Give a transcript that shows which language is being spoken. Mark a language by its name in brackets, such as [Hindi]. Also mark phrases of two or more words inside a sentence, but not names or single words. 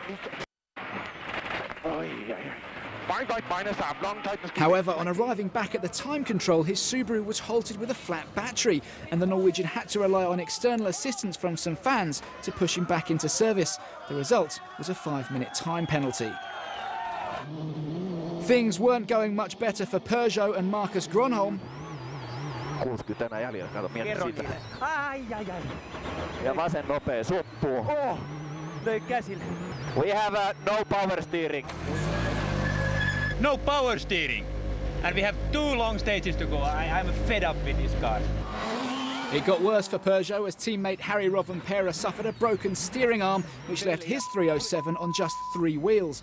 [English] However, on arriving back at the time control, his Subaru was halted with a flat battery, and the Norwegian had to rely on external assistance from some fans to push him back into service. The result was a 5-minute time penalty. Things weren't going much better for Peugeot and Marcus Gronholm. [Finnish] 60 enää jäljellä, kato mieti siitä. Ja vasen nopea, suppuu. Löi käsille. [English] We have no power steering. No power steering. And we have 2 long stages to go. I'm fed up with this car. It got worse for Peugeot as teammate Harry Rovanperä suffered a broken steering arm, which left his 307 on just 3 wheels.